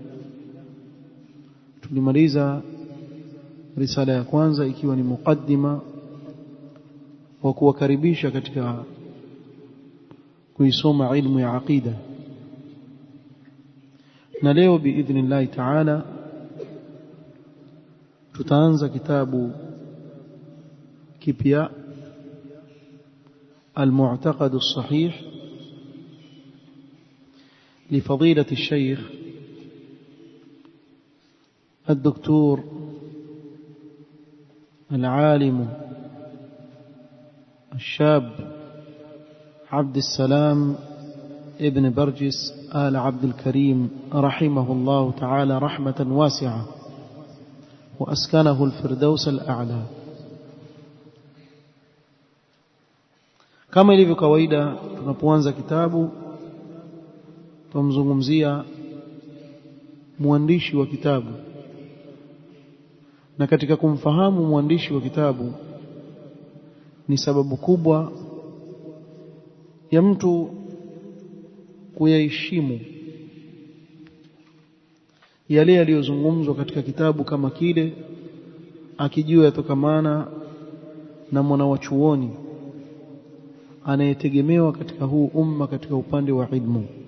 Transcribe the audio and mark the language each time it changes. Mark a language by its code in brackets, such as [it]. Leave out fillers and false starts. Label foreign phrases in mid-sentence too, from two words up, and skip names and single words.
[sw] Tulimaliza risala ya kwanza ikiwa ni mukaddima wa kuwakaribisha katika kuisoma ilmu ya aqida, na leo [ar] بإذن الله تعالى [sw] tutaanza kitabu kipya, [ar] المعتقد الصحيح لفضيلة الشيخ الدكتور العالم الشاب عبد السلام ابن برجس آل عبد الكريم رحمه الله تعالى رحمة واسعة، وأسكنه الفردوس الأعلى. [sw] Kama ilivyo kawaida, tunapoanza kitabu tumzungumzia mwandishi wa kitabu, na katika kumfahamu mwandishi wa kitabu ni sababu kubwa ya mtu kuyaheshimu yale yaliyozungumzwa katika kitabu kama kile, akijua yatokamana na mwanawachuoni anayetegemewa katika huu umma katika upande wa ilmu.